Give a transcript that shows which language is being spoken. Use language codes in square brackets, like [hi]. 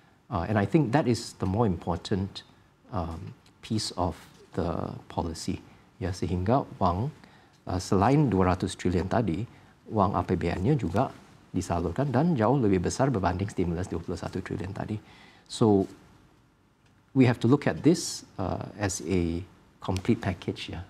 [en] And I think that is the more important piece of the policy. [id] Ya, sehingga uang selain 200 triliun tadi, uang APBN-nya juga disalurkan dan jauh lebih besar berbanding stimulus 21 triliun tadi. [en] So we have to look at this as a complete package ya.